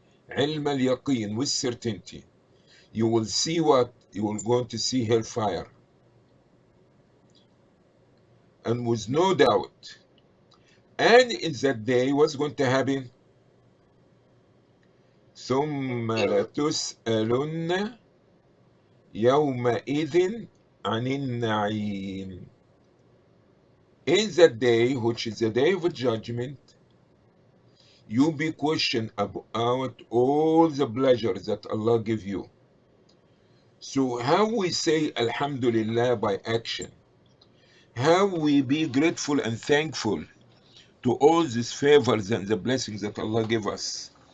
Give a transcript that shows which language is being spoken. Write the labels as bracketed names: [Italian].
[English] Ilm al-yaqeen, with certainty. You will see what? You will going to see hellfire. And with no doubt. And in that day, what's going to happen? [Arabic] ثم لتسألن يومئذ عن النعيم. [English] In that day, which is the day of judgment, you be questioned about all the pleasures that Allah give you. So how we say Alhamdulillah by action? How we be grateful and thankful to all these favors and the blessings that Allah give us?